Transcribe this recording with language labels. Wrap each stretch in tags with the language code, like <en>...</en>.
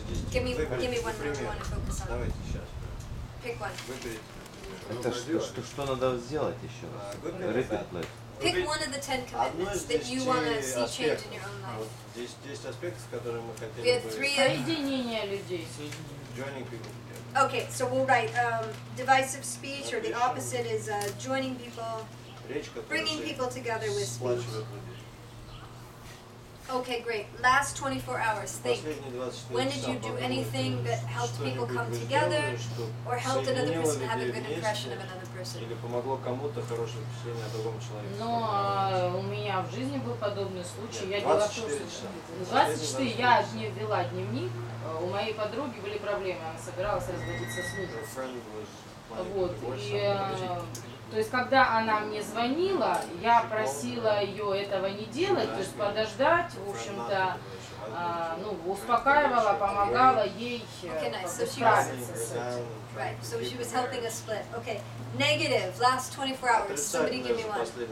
<en>Give me one number you want to focus on.</en> <ru>Давайте сейчас.</ru> <en>Pick one.</en> <ru>Выберите. Это что надо сделать еще раз?</ru> <en>Repeat, please. Pick one of the 10 commitments that you want to see change in your own life.</en> <ru>10 аспектов, которые мы</ru> <en>We</en> <ru>хотели</ru> <en>have</en> <ru>бы... 3. Соединение людей.</ru> <en>Joining people together. Okay, so we'll write divisive speech, or the opposite is joining people, bringing people together with speech. Okay, great. Last 24 hours, think. When did you do anything that helped people come together, or helped another person have a good impression of another person?</en> <ru>Или помогло кому-то хорошее впечатление о другом человеке? Но у меня в жизни был подобный случай. Я делала то, что 24 я вела дневник. У моей подруги были проблемы, она собиралась разводиться с мужем. Вот. И, то есть, когда она мне звонила, я просила ее этого не делать, то есть подождать, в общем-то, ну, успокаивала, помогала ей справиться с этим.</ru> <en>Right, so she was helping us split. Okay, negative, last 24 hours, somebody give me one.</en>